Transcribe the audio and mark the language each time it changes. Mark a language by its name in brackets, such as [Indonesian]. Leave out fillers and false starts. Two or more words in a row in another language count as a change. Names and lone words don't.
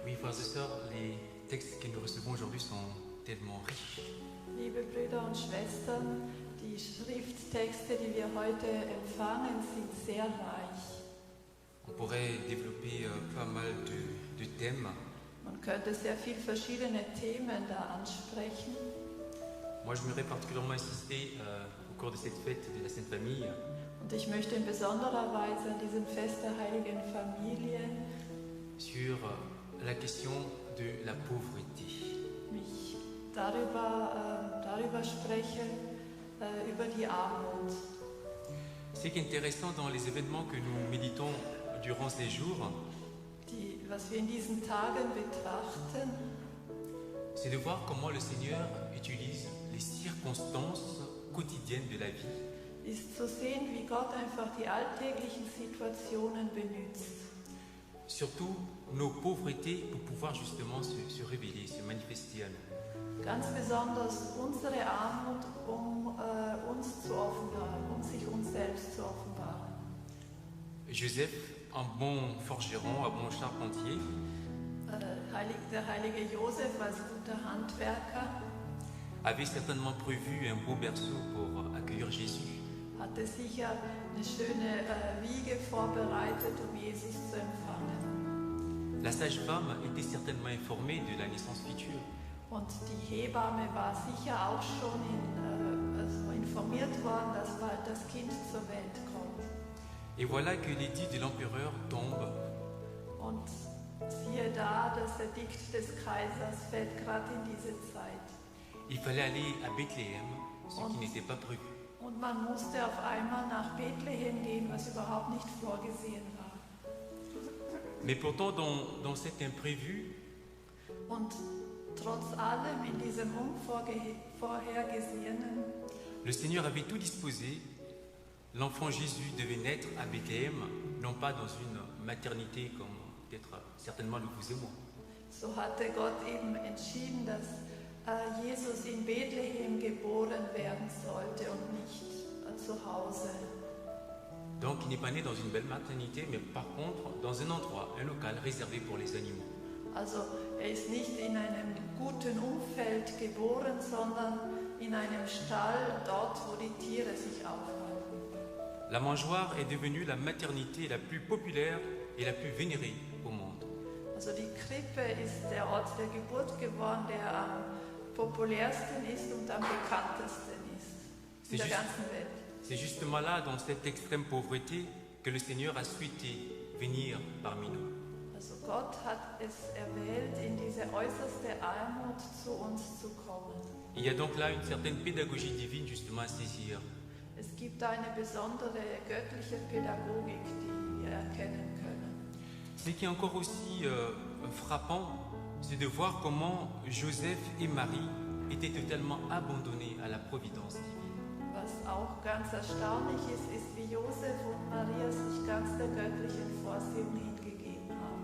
[French] frères et sœurs, les textes que nous recevons aujourd'hui sont tellement riches. [German] Liebe Brüder und Schwestern, die Schrifttexte, die wir heute empfangen, sind sehr reich. [French] On pourrait développer pas mal de thèmes. [German] Man könnte sehr viele verschiedene Themen da ansprechen. [French] Moi, je voudrais particulièrement insister au cours de cette fête de la Sainte Famille [German] Und ich möchte in besonderer Weise an diesem Fest der Heiligen Familie [French] sur la question de la pauvreté. [German] mich darüber sprechen, über die Armut. [French] Ce qui est intéressant dans les événements que nous méditons durant ces jours, [German] Was wir in diesen Tagen betrachten, [French] c'est de voir comment le Seigneur utilise les circonstances quotidiennes de la vie [German] ist zu sehen, wie Gott einfach die alltäglichen Situationen benutzt. [French] surtout nos pauvretés pour pouvoir justement se révéler, se manifester à nous. [German] Ganz besonders unsere Armut, um uns zu offenbaren, um sich uns selbst zu offenbaren. [French] Joseph, un bon forgeron, un bon charpentier, [German] Der heilige Josef als guter Handwerker [French] avait certainement prévu un beau berceau pour accueillir Jésus. [German] hatte sicher eine schöne Wiege vorbereitet, um Jesus zu empfangen. [French] La sage-femme était certainement informée de la naissance future. [German] Und die Hebamme war sicher auch schon informiert worden, dass bald das Kind zur Welt kommt. [French] Et voilà que l'édit de l'empereur tombe. [German] Und siehe da, das Edikt des Kaisers fällt gerade in diese Zeit. [French] Il fallait aller à Bethléem, ce qui n'était pas prévu. [German] Und man musste auf einmal nach Bethlehem gehen, was überhaupt nicht vorgesehen war. [French] Mais pourtant, dans cet imprévu, [German] Und trotz allem in diesem Unvorhergesehenen [French] le Seigneur avait tout disposé. L'enfant Jésus devait naître à Bethléem, non pas dans une maternité comme peut-être certainement le vous et moi. [German] so hatte Gott eben entschieden, dass Jesus in Bethlehem geboren werden sollte und nicht zu Hause. [French] Donc il n'est pas né dans une belle maternité, mais par contre dans un endroit, un local réservé pour les animaux. [German] Also ist nicht in einem guten Umfeld geboren, sondern in einem Stall, dort wo die Tiere sich aufhalten. [French] La mangeoire est devenue la maternité la plus populaire et la plus vénérée au monde. [German] Also die Krippe ist der Ort der Geburt geworden, der am populärsten ist und am bekanntesten ist in der ganzen Welt. [French] C'est justement là, dans cette extrême pauvreté, que le Seigneur a souhaité venir parmi nous. [German] Also Gott hat es erwählt, in diese äußerste Armut zu uns zu kommen. [French] Il y a donc là une certaine pédagogie divine justement à saisir. [German] Es gibt eine besondere göttliche Pädagogik, die wir erkennen können. [French] Ce qui est encore aussi frappant, c'est de voir comment Joseph et Marie étaient totalement abandonnés à la providence divine. [German] Was auch ganz erstaunlich ist, ist, wie Josef und Maria sich ganz der göttlichen Vorsehung hingegeben haben.